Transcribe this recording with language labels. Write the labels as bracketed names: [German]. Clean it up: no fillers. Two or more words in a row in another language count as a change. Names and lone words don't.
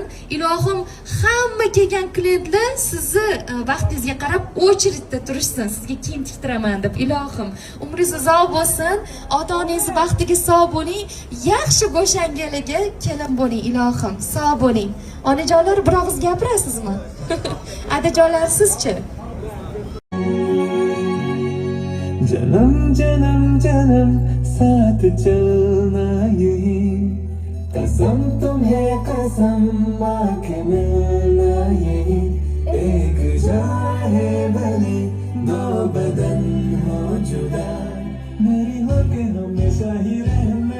[Uzbek] Ilohim hamma kelgan klientlar sizni vaqtingizga qarab очередьda turishsin. Sizga kiyim tiktiraman deb. Ilohim umringiz uzoq bo'lsin. Ota-onangiz baxtiga sog' bo'ling. Yaxshi bo'shanganiga kelin bo'ling, ilohim. Sog' bo'ling. Onajonlar, bir og'iz gapirasizmi? Adajonlar, sizchi? [Hindi] जन्म जन्म जन्म साथ चलना यही कसम तुम्हें कसम आंखें मिलना यही एक जा है भले दो बदन हो जुदा मेरी होके हमेशा ही रहना